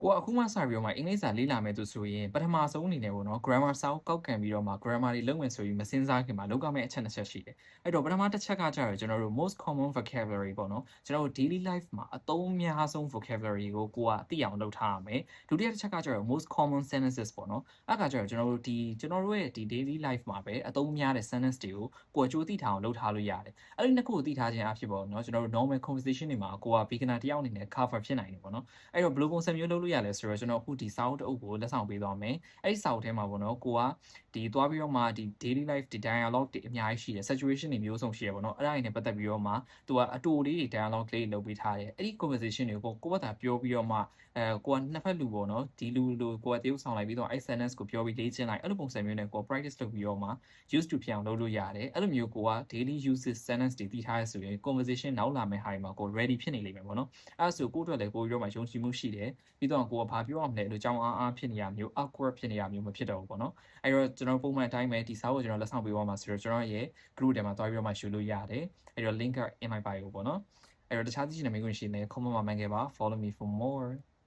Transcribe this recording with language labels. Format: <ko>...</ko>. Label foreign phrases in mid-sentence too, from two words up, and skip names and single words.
<my>ကိုကအခုမှစပြီးတော့မှအင်္ဂလိပ်စာလေ့လာမယ်သူဆိုရင်ပထမဆုံးအနေနဲ့ပေါ့နော် grammar စာအုပ်ကောက်ခံပြီးတော့မှ grammar တွေလုပ်မယ်ဆိုပြီးမစဉ်းစားခင်မှာလုပ်ရမယ့်အချက်2ချက်ရှိတယ်။အဲ့တော့ပထမတစ်ချက်ကကျတော့ကျွန်တော်တို့</my> <en>most common vocabulary</en> <my>ပေါ့နော်ကျွန်တော်တို့</my> <en>daily life</en> <my>မှာအသုံးအများဆုံး vocabulary ကိုကသိအောင်လုပ်ထားရမယ်။ဒုတိယတစ်ချက်ကကျတော့</my> <en>most common sentences</en> <my>ပေါ့ နော်အဲ့ကကျတော့ကျွန်တော်တို့ရဲ့ဒီ</my> <en>daily life</en> <my>မှာပဲအသုံးများတဲ့ sentence တွေကိုကိုယ်အကျိုးသိထားအောင်လုပ်ထားလို့ရတယ်။အဲ့ဒီနှစ်ခုကိုသိထားခြင်းအဖြစ်ပေါ့နော်ကျွန်တော်တို့</my> <en>normal conversation</en> <my>တွေမှာကိုက beginner တယောက်အနေနဲ့ cover ဖြစ်နိုင်တယ်ပေါ့နော်။အဲ့တော့ဘယ်လိုပုံစံမျိုးလုပ်လို့ရလဲဆိုတော့ကျွန်တော်အခုဒီစာအုပ်တစ်အုပ် ကိုလက်ဆောင်ပေးသွားမယ်။အဲ့ဒီစာအုပ်ထဲမှာပေါ့နော်ကိုကဒီသွားပြီးတော့မှဒီ</my> <en>daily life</en> <my>ဒီ dialogue တွေအများကြီးရှိတယ် situation တွေမျိုးစုံရှိရပေါ့နော်။အဲ့ဒါတွေနဲ့ပတ်သက်ပြီးတော့မှသူကအတူလေးတွေ dialogue လေးတွေလုပ် ပေးထားတယ်။အဲ့ဒီ conversation တွေကိုကိုယ့်ဘာသာပြောပြီးတော့မှကိုကနှစ်ဖက်လူပေါ့နော်ဒီလူလိုကိုကတရုပ်ဆောင်လိုက်ပြီးတော့အဲ့ sentence ကိုပြောပြီးလေ့ကျင့်လိုက်အဲ့လိုပုံစံမျိုးနဲ့ကို practice လုပ်ပြီးတော့မှ</my> <en>used to</en> <my>ဖြစ်အောင်လုပ်လို့ရတယ်။အဲ့လိုမျိုးကိုက</my> <en>daily uses sentence</en> <my>တွေသိထားရဆိုရင် conversation နောက်လာမယ့်ဟာတွေမှာကို ready ဖြစ်နေလိမ့်မယ်ပေါ့နော်။အဲ့ဒါဆိုကိုယ့်အတွက်လည်းပိုပြီးတော့မှယုံကြည်မှုရှိတယ်။ပြီးတော့ကိုကဘာပြောရမလဲလို့ကြောင်းအားဖြစ်နေရမျိုး awkward ဖြစ်နေရမျိုးမဖြစ်တော့ဘူးပေါ့နော်။အဲ့တော့ကျွန်တော်ပုံမှန်အတိုင်းပဲဒီစာအုပ်ကိုကျွန်တော်လက်ဆောင်ပေးသွားမှာဆိုတော့ကျွန်တော်ရဲ့ group ထဲမှာတွားပြီးတော့မှယူလို့ရတယ်။အဲ့တော့</my> <en>link in my bio</en> <my>ပေါ့နော်။အဲ့တော့တခြားသိချင်တဲ့မိတ်ဆွေရှိနေ comment မှာမှန်ခဲ့ပါ</my> <en>follow me for more</en>